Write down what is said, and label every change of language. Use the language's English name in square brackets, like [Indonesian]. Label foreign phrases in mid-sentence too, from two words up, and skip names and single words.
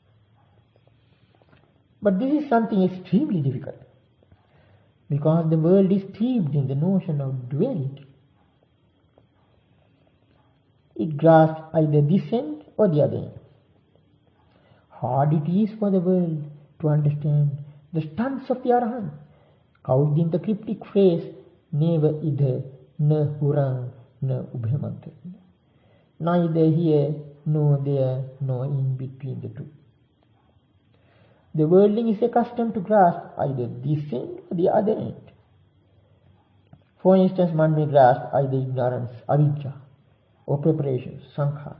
[English] But this is something extremely difficult, because the world is steeped in the notion of duality. It grasps either this end or the other end. Hard it is for the world to understand the stance of the Arahant, couched in the cryptic phrase, never either, [Pali] na hurang, na ubhamanta. [English] Neither here, nor there, nor in between the two. The worldling is accustomed to grasp either this end or the other end. For instance, one may grasp either ignorance, avidya, or preparations, sankhara.